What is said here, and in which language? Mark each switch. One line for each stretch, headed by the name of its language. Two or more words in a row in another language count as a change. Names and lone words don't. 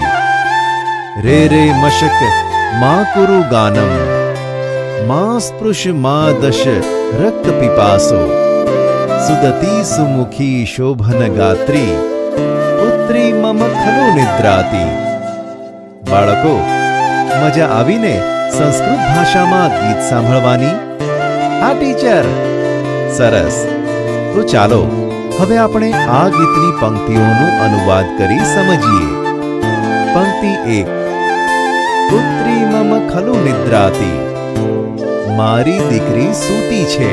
Sanskrit: रे रे मशक मां कुरु गानम, मां स्पृश मां दश रक्त पिपासो, सुदती सुमुखी शोभन गात्री, पुत्री मम खलु निद्राती।
Gujarati: બાળકો, મજા આવીને સંસ્કૃત ભાષામાં ગીત સાંભળવાની? હા ટીચર, સરસ। તો ચાલો હવે આપણે આ ગીતની પંક્તિઓનું અનુવાદ કરી સમજીએ। પંક્તિ 1।
Sanskrit: પુત્રી મમ ખલુ નિદ્રાતી,
Gujarati: મારી દીકરી સૂતી છે।